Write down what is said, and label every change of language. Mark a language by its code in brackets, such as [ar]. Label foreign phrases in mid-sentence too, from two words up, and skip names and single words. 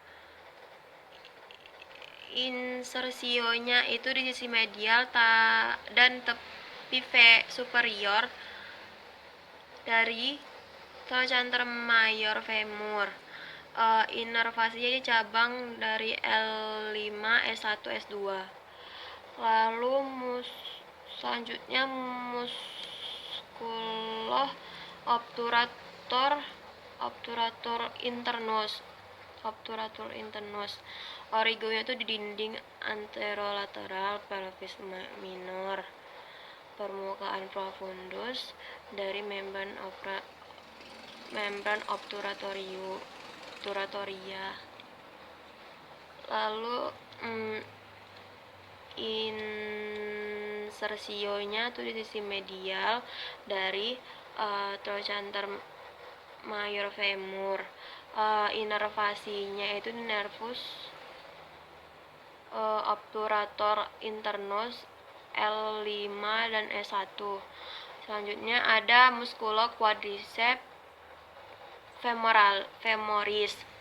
[id] Insersionya itu di sisi medial dan tepi superior dari [la] trochanter major femur. [id] Inervasinya di cabang dari L5, S1, S2. Lalu selanjutnya musculo [la] obturator internus. [id] Origonya itu di dinding anterolateral [la] pelvis minor, [id] permukaan profundus dari membran obturatoria. Lalu insersionya tuh di sisi medial dari [la] trochanter major femur. [id] Inervasinya itu di [la] nervus obturator internus [id] L5 dan S1. Selanjutnya ada musculo [la] quadriceps femoris.